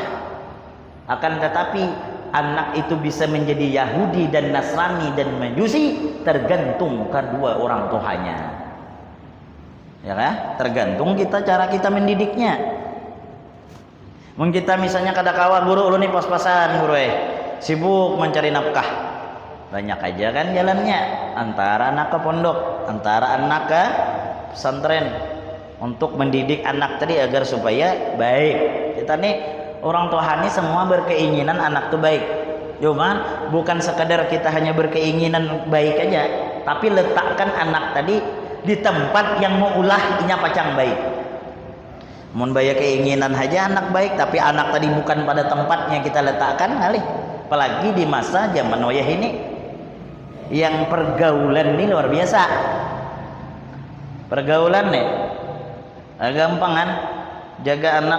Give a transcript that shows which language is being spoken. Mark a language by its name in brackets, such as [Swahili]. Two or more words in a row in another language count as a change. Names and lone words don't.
[Indonesian] Akan tetapi anak itu bisa menjadi Yahudi dan Nasrani dan Majusi tergantung kedua orang tuanya. Ya kan? Tergantung cara kita mendidiknya. [Banjar] Mungkin kita misalnya kada kawa guru ulun ni pas-pasan guru sibuk mencari nafkah. Banyak aja kan jalannya antara anak ke pondok, antara anak ke pesantren untuk mendidik anak tadi agar supaya baik. Kita nih orang tua ini semua berkeinginan anak tuh baik. Cuman bukan sekadar kita hanya berkeinginan baik aja, tapi letakkan anak tadi di tempat yang mau ulah inya pacang baik. Mun baya keinginan aja anak baik, tapi anak tadi bukan pada tempatnya kita letakkan kali. Apalagi di masa zaman wayah ini yang pergaulan ini luar biasa. Pergaulan nih gampang kan jaga anak.